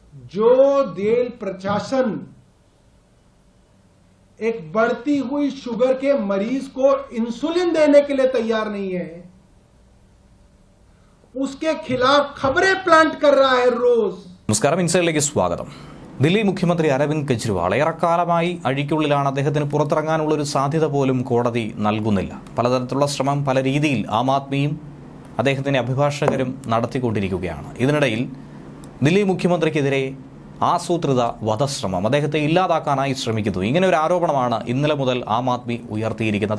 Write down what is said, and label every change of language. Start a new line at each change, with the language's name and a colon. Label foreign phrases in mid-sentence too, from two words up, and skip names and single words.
Hindi: जो जेल प्रशासन एक बढ़ती हुई शुगर के मरीज को इंसुलिन देने के लिए तैयार नहीं है, उसके खिलाफ खबरें प्लांट कर रहा है रोज.
Malayalam: നമസ്കാരം, ഇൻസൈഡിലേക്ക് സ്വാഗതം. ദില്ലി മുഖ്യമന്ത്രി അരവിന്ദ് കെജ്രിവാൾ ഏറെക്കാലമായി അഴിക്കുള്ളിലാണ്. അദ്ദേഹത്തിന് പുറത്തിറങ്ങാനുള്ള ഒരു സാധ്യത പോലും കോടതി നൽകുന്നില്ല. പലതരത്തിലുള്ള ശ്രമം പല രീതിയിൽ ആം ആദ്മിയും അദ്ദേഹത്തിന്റെ അഭിഭാഷകരും നടത്തിക്കൊണ്ടിരിക്കുകയാണ്. ഇതിനിടയിൽ ദില്ലി മുഖ്യമന്ത്രിക്കെതിരെ ആസൂത്രിത വധശ്രമം, അദ്ദേഹത്തെ ഇല്ലാതാക്കാനായി ശ്രമിക്കുന്നു, ഇങ്ങനെ ഒരു ആരോപണമാണ് ഇന്നലെ മുതൽ ആം ആദ്മി ഉയർത്തിയിരിക്കുന്നത്.